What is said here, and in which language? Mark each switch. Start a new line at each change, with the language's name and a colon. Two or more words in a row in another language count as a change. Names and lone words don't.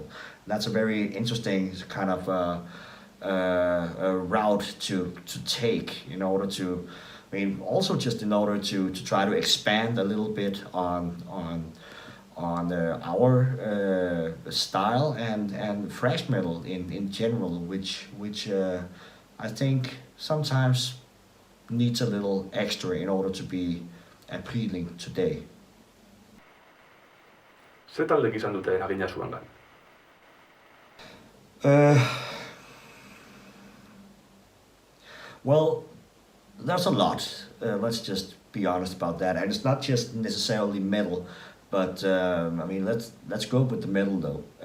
English: That's a very interesting kind of route to take in order to, I mean, also just in order to try to expand a little bit on our style and thrash metal in general, which I think sometimes needs a little extra in order to be appealing today.
Basque: Ze taldek izan dute eragina zuengan?
English: Well, there's a lot. Let's just be honest about that, and it's not just necessarily metal, but I mean, let's go with the metal though.